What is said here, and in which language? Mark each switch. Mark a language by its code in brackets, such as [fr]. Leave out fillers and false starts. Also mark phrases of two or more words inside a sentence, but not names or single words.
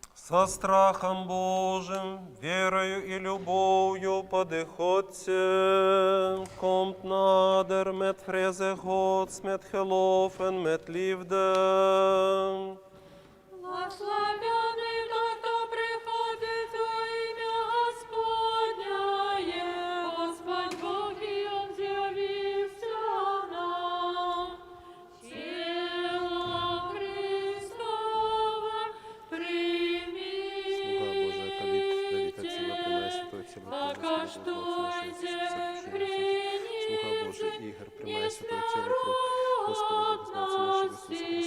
[ru] Со страхом Божиим, верою и любовью подыходьте, [nl] komt nader met vreze Gods, met geloven, met liefde. [ru] Благословенный тот, кто приходит во имя Господне, Господь Бог, и Он явился нам. Тело Христово примите, покаштуйте, храните, не смертности.